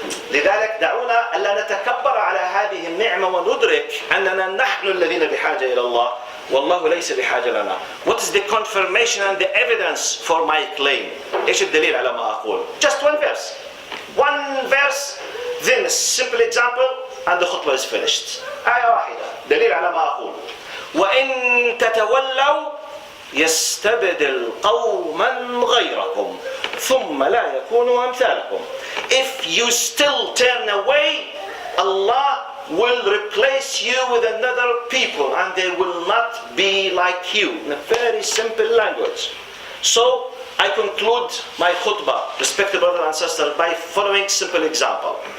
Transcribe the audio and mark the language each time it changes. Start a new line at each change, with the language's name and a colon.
Arabic: لذلك دعونا ألا نتكبر على هذه النعمة وندرك أننا نحن الذين بحاجة إلى الله والله ليس بحاجة لنا.
English: What is the confirmation and the evidence for my claim?
Arabic: إيش الدليل على ما أقول? Just one verse.
English: One verse, then a simple example, and the khutbah is finished.
Arabic: آية واحدة. دليل على ما أقول. وإن تتولوا يستبدل قوما غيركم ثم لا يكونوا أمثالكم.
English: If you still turn away, Allah will replace you with another people and they will not be like you. In a very simple language. So I conclude my khutbah, respected brothers and sisters, by following simple example.